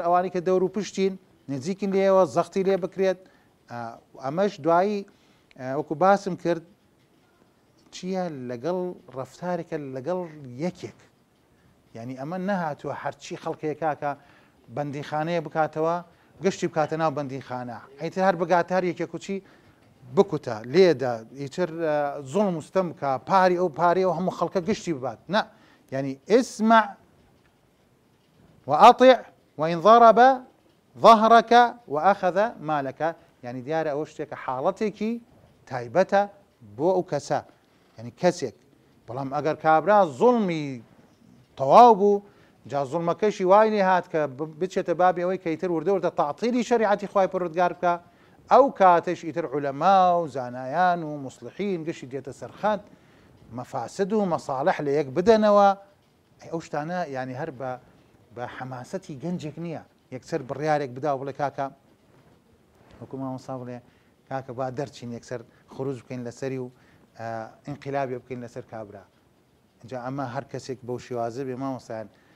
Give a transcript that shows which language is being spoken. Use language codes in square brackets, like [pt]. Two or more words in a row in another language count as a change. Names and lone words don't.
[ckb] ئەوانی کە دەور و پشتین نزیکن لێەوە زەختی لێ بکرێت ئەمەش دوایی وەکو باسم کرد چییە لەگەڵ ڕەفتارێکە لەگەڵ یەکێک ینی ئەمە نەهاتووە هەرچی خەڵکەیە کاکە بەندیخانەیە بکاتەوە گشتی بکاتە ناو بەندیخانە ئەیتر هەر بگات هەر یەکێک و چی بکوتە لێدا ئیتر زوڵم وستەم بکە پاری ئەو پارێ و هەموو خەڵکە گشتی ببات نا ینی ئسمع [ar] وأطع وإن ضرب ظهرك وأخذ مالك يعني [ckb] دیارە ئەوە شتێکە حاڵەتێکی تایبەتە بۆ ئەو کەسە ینی کەسێک بەڵام ئەگەر کابرا زوڵمی تەواو بوو جا زوڵمەکەشی وای لێ هات کە بچێتە بابی ئەوەی کە ئیتر وردەوردە تەعتیلی شەریعەتی خوای پەروەردگار بکە ئەو کاتش ئیتر عولەما و زانایان و موسڵحین گشتی دێتە سەرخەت مەفاسد و مەساڵح لە یەک بدەنەوە ئەو شتانە ینی هەر بە حەماسەتی گەنجێک نییە یەکسەر بڕیارێک بدا و بڵێ کاکە وەکو مامۆستا بڵێ کاکە با دەرچین یەکسەر خروج بکەین لەسەری و ئینقلابێ بکەین لەسەر کابرا اینجا ئەمە هەر کەسێک بەو شێوازە بێ مامۆستایان